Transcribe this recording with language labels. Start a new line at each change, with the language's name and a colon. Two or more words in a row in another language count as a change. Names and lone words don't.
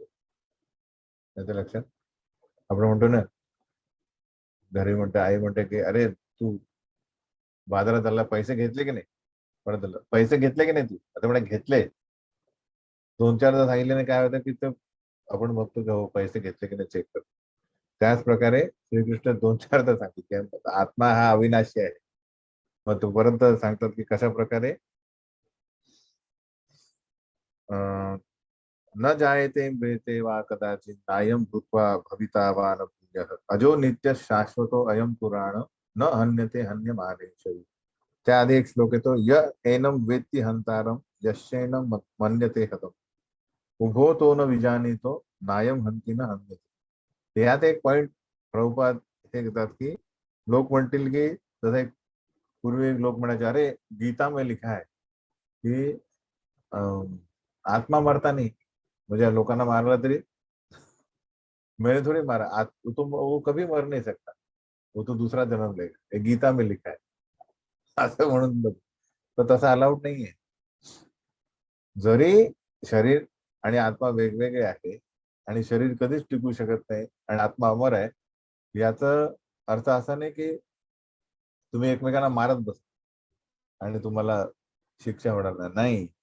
Marathi: त्याच्या लक्षात आपण म्हणतो ना, घरी म्हणते आई म्हणते की अरे तू बाजारात चालला, पैसे घेतले की नाही, परत आलं. पैसे घेतले की नाही तू? आता म्हणे घेतले. 2-4दा सांगितल्याने काय होतं की ते आपण बघतो की हो पैसे घेतले की नाही चेक करतो. त्याच प्रकारे श्रीकृष्ण 2-4दा सांगितले आत्मा हा अविनाशी आहे. मग तोपर्यंत सांगतात की कशा प्रकारे
Sanskrit: न जायते म्रियते वा कदाचित नायम भूत्वा भविता वा न पुण्यः अजो नित्य शाश्वतो अयम पुराण न हन्यते हन्यमानेश्वरी.
Marathi: त्याआधी एक श्लोक येतो
Sanskrit: य एनम वेत्ति हंतारम यश्चैनम मन्यते हतम उभो तो न विजानीतो नायम हंती न हन्यते.
Marathi: यात एक पॉइंट प्रभुपाद हे घेतात की लोक म्हणतील की जसं एक पूर्वी लोक म्हणायचे
Hindi: अरे गीता में लिखा है की आत्मा मरता नहीं,
Marathi: म्हणजे लोकांना मारला तरी
Hindi: मैंने थोड़ी मारा वो कभी मर नहीं सकता, वो तो दूसरा जन्म लेगा, ये गीता में लिखा है
Marathi: असं म्हणून बघ. तर तसं अलाउड नाहीये. जरी शरीर आणि आत्मा वेगवेगळे आहे आणि शरीर कधीच टिकू शकत नाही आणि आत्मा अमर आहे, याचा अर्थ असा नाही की तुम्ही एकमेकांना मारत बस आणि तुम्हाला शिक्षा होणार नाही.